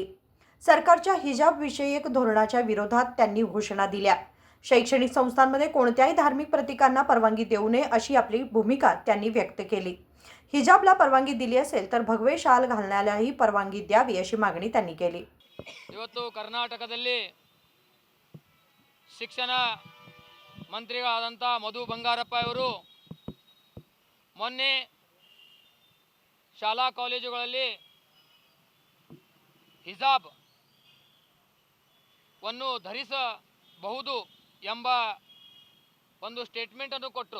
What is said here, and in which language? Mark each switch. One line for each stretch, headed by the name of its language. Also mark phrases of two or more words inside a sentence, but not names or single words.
Marathi: सरकारच्या हिजाब विषयक धोरणाच्या विरोधात त्यांनी घोषणा दिल्या। शैक्षणिक संस्थांमध्ये कोणत्याही धार्मिक प्रतीकांना परवानगी देऊ नये अशी आपली भूमिका त्यांनी व्यक्त केली। हिजाबला परवानगी दिली असेल तर भगवे शाल घालण्यालाही परवानगी द्यावी अशी मागणी त्यांनी केली।
Kannada: ಇವತ್ತು ಕರ್ನಾಟಕದಲ್ಲಿ ಶಿಕ್ಷಣ ಮಂತ್ರಿಗಳಾದಂತ ಮಧು ಬಂಗಾರಪ್ಪ ಅವರು ಮೊನ್ನೆ ಶಾಲಾ ಕಾಲೇಜುಗಳಲ್ಲಿ ಹಿಜಾಬ್ ವನ್ನು ಧರಿಸಬಹುದು ಎಂಬ ಒಂದು ಸ್ಟೇಟ್ಮೆಂಟ್ ಅನ್ನು ಕೊಟ್ಟರು।